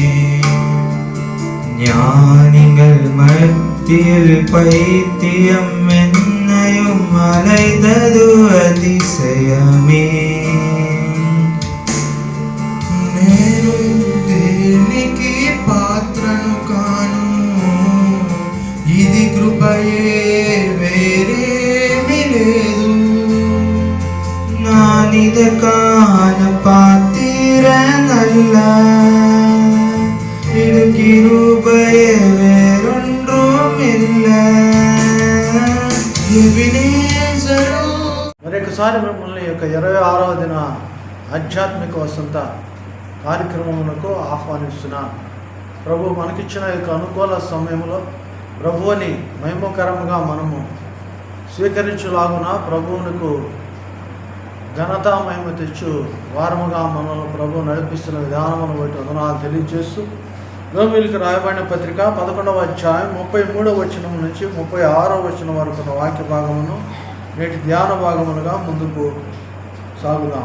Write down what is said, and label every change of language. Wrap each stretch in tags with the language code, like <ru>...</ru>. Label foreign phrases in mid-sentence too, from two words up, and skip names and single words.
<ta>ஞானிகள் மத்தியில் பைத்தியம் என்னையும் அலைதது அதிசயமே.</ta> <te>నేను దేనికి పాత్రను కాను, ఇది కృపయే వేరేమి లేదు.</te> <ta>நானிதற்கான பாத்திரனல்ல, இது கிருபையே వేరొండ్రుమిల్ల.</ta> <te>ఎబినేజరు. మరొకసారి మిమ్మల్ని యొక్క 26వ దిన ఆధ్యాత్మిక వసంత కార్యక్రమమునకు ఆహ్వానిస్తున్నాను. ప్రభు మనకిచ్చిన యొక్క అనుకూల సమయంలో ప్రభువుని మహిమకరముగా మనము స్వీకరించులాగున ప్రభువునకు ఘనత మహిమ తెచ్చు వారముగా మనల్ని ప్రభు నడిపిస్తున్న విధానమును బట్టి వందనాలు తెలియజేస్తూ రోమీయులకు రాయబడిన పత్రిక 11వ అధ్యాయం 33వ వచనం నుంచి 36వ వచనం వరకు ఉన్న వాక్య భాగమును నేటి ధ్యాన భాగములుగా ముందుకు సాగుదాం.</te>